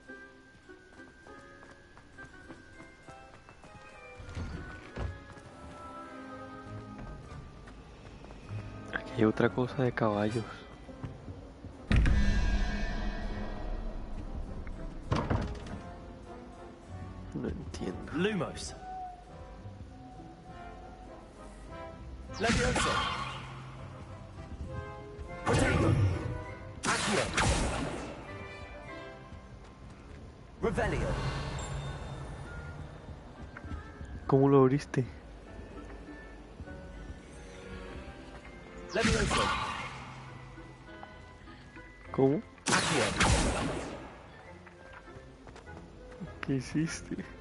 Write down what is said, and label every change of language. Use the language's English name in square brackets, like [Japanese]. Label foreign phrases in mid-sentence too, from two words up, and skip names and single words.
[Spanish] Aquí hay otra cosa de caballos. No entiendo. Lumos. Levioso. Protego. Accio. Revelio. ¿Cómo lo abriste? Levioso. ¿Cómo? Accio. ¿Qué hiciste?